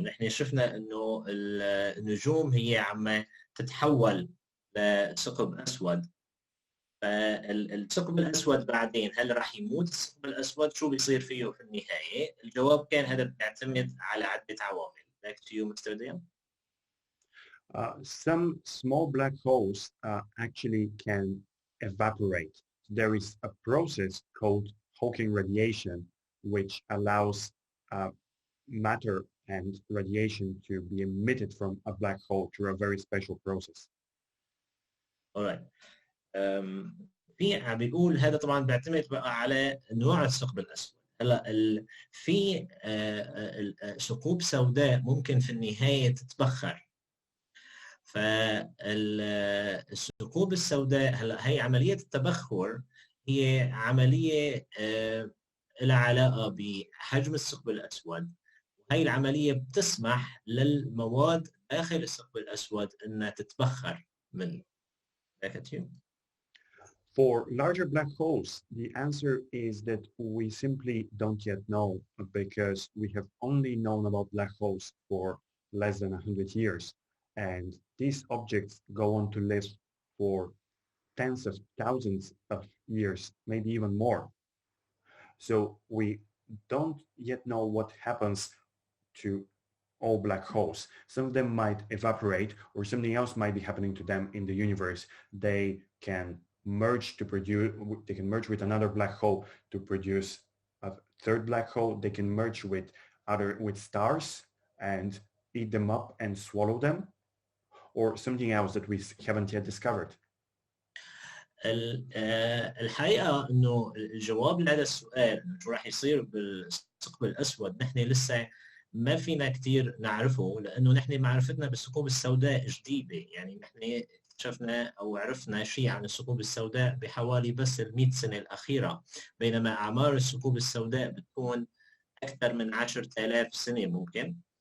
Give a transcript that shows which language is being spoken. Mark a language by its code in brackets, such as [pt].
[ar] نحن شفنا انه النجوم هي عم تتحول لثقب اسود، فالثقب الاسود بعدين هل راح يموت الثقب الاسود؟ شو بيصير فيه في النهايه؟ الجواب كان هذا بيعتمد على عده عوامل. [en] Back to you, Mr. Dian. Some small black holes actually can evaporate. There is a process called Hawking radiation, which allows matter and radiation to be emitted from a black hole through a very special process. All right. [ar] في عم بيقول هذا طبعا بيعتمد بقى على نوع الثقب الاسود. هلا في ثقوب سوداء ممكن في النهايه تتبخر. فالثقوب السوداء هلا هي عمليه التبخر هي عمليه لها علاقه بحجم الثقب الاسود، وهي العمليه بتسمح للمواد داخل الثقب الاسود انها تتبخر منه. [en] Back at you. For larger black holes, the answer is that we simply don't yet know, because we have only known about black holes for less than 100 years. And these objects go on to live for tens of thousands of years, maybe even more. So we don't yet know what happens to all black holes. Some of them might evaporate, or something else might be happening to them in the universe. They can merge to produce, they can merge with another black hole to produce a third black hole. They can merge with stars and eat them up and swallow them, or something else that we haven't yet discovered. [ar] الحقيقة إنه الجواب لهذا السؤال إنه شو راح يصير بالثقب الأسود نحن لسه ما فينا كثير نعرفه، لأنه نحن معرفتنا بالثقوب السوداء جديدة. يعني نحن اكتشفنا أو عرفنا شيء عن الثقوب السوداء بحوالي بس ال100 سنة الأخيرة، بينما أعمار الثقوب السوداء بتكون أكثر من 10,000 سنة ممكن.